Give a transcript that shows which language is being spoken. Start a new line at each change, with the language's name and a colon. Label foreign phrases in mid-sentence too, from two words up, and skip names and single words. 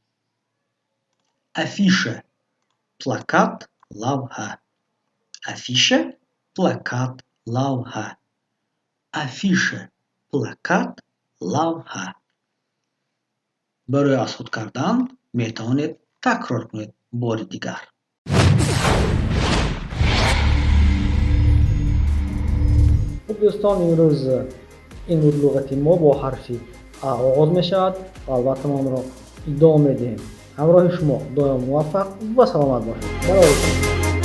Russian: афиша. плакат. лавҳа. афиша. плакат. лавҳа. афиша. плакат. лавҳа.
Tajik: барои асҳод кардан метавонед такрор кунед бори дигар.
Persian: خب دوستان امروز این بود لغت ما با حرف ا آغاز می شود و البته ما آن را ادامه میدهیم. همراه شما دائم موفق و سلامت باشید.